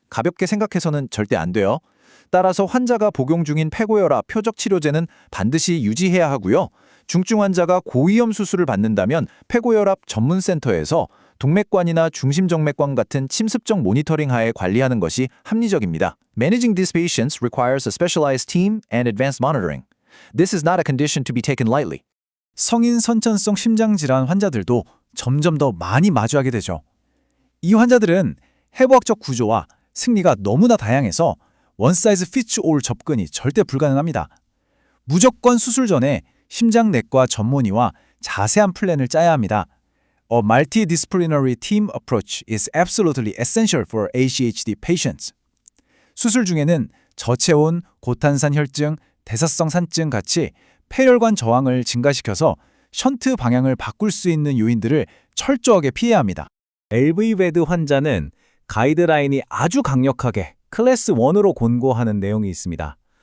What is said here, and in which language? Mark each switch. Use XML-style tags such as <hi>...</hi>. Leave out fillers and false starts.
<ko>가볍게 생각해서는 절대 안 돼요. 따라서 환자가 복용 중인 폐고혈압 표적 치료제는 반드시 유지해야 하고요. 중증 환자가 고위험 수술을 받는다면 폐고혈압 전문센터에서 동맥관이나 중심정맥관 같은 침습적 모니터링 하에 관리하는 것이 합리적입니다.</ko> <en>Managing these patients requires a specialized team and advanced monitoring. This is not a condition to be taken lightly.</en> <ko>성인 선천성 심장질환 환자들도 점점 더 많이 마주하게 되죠. 이 환자들은 해부학적 구조와 승리가 너무나 다양해서 원 사이즈 피츠 올 접근이 절대 불가능합니다. 무조건 수술 전에 심장내과 전문의와 자세한 플랜을 짜야 합니다.</ko> <en>A multidisciplinary team approach is absolutely essential for ACHD patients.</en> <ko>수술 중에는 저체온, 고탄산 혈증, 대사성 산증 같이 폐혈관 저항을 증가시켜서 션트 방향을 바꿀 수 있는 요인들을 철저하게 피해야 합니다. LV베드 환자는 가이드라인이 아주 강력하게 클래스 1으로 권고하는 내용이 있습니다.</ko>